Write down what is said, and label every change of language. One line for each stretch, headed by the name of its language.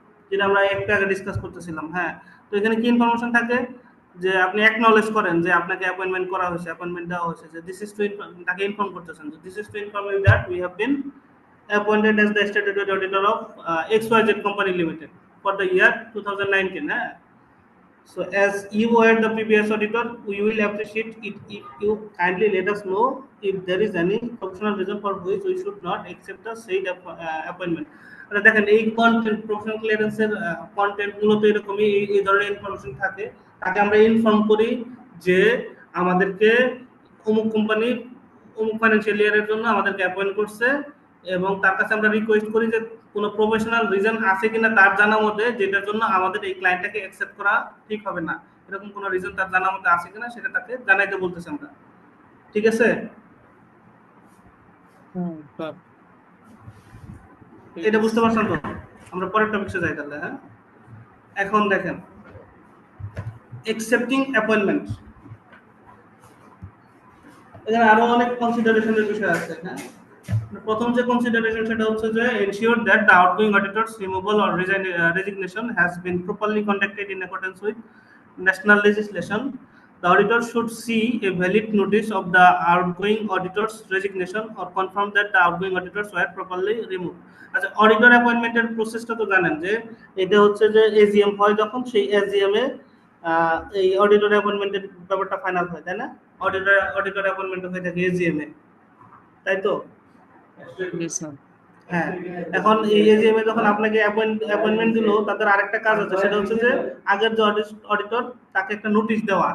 Bangla: যেটা আমরা একটু আগে ডিসকাস করতেছিলাম। হ্যাঁ, তো এখানে কি ইনফরমেশন থাকে? যে আপনি অ্যাকনলেজ করেন যে আপনাকে অ্যাপয়েন্টমেন্ট করা হয়েছে, অ্যাপয়েন্টমেন্ট দেওয়া হয়েছে,
English: যে this is to
Bangla: তাকে ইনফর্ম করতেছেন যে
English: This is to inform you that we have been appointed as the statutory auditor of XYZ Company Limited for the year 2019. So as you were the previous auditor, we will appreciate it if you kindly let us know if there is any professional reason for which we should not accept the said appointment.
Bangla: দেখেন এই content, professional ক্লিয়ারেন্সের content মূলত এরকমই, এই ধরনের information থাকে। তাকে আমরা inform করি যে আমাদেরকে অমুক কোম্পানি অমুক ফাইন্যান্সিয়াল ইয়ারের জন্য আমাদেরকে অ্যাপয়েন্ট করছে, এবং তার কাছে আমরা রিকোয়েস্ট করি যে কোনো প্রফেশনাল রিজন আছে কিনা তার জানা মতে, যেটার জন্য আমাদের এই ক্লায়েন্টটাকে অ্যাকসেপ্ট করা ঠিক হবে না, এরকম কোনো রিজন তার জানা মতে আছে কিনা সেটা তাকে জানাইতে বলতেছি আমরা। ঠিক আছে? স্যার এটা বুঝতে পারছেন তো? আমরা পরের টপিকে যাই তাহলে। হ্যাঁ, এখন দেখেন অ্যাকসেপ্টিং অ্যাপয়েন্টমেন্ট, এখানে আরো অনেক কনসিডারেশনের বিষয় আছে। হ্যাঁ, প্রথম যে কনসিডারেশন সেটা হচ্ছে যে
English: Ensure that the outgoing auditor's removal or resignation has been properly conducted in accordance with national legislation. The auditor should see a valid notice of the outgoing auditor's resignation or confirm that the outgoing auditors were properly removed.
Bangla: আচ্ছা, auditor অ্যাপয়েন্টমেন্টের প্রসেসটা তো জানেন যে এটা হচ্ছে যে AGM হয়, যখন সেই এজিএম এ এই অডিটর অ্যাপয়েন্টমেন্টের ব্যাপারটা ফাইনাল হয়, তাই না? অডিটর অ্যাপয়েন্টমেন্ট হয়ে থাকে এজিএম এ, তাই তো? হ্যাঁ, এখন এই এজিএম এ যখন আপনাকে অ্যাপয়েন্টমেন্ট দিল, তাদের আরেকটা কাজ আছে, সেটা হচ্ছে যে আগের যে অডিটর তাকে একটা নোটিশ দেওয়া।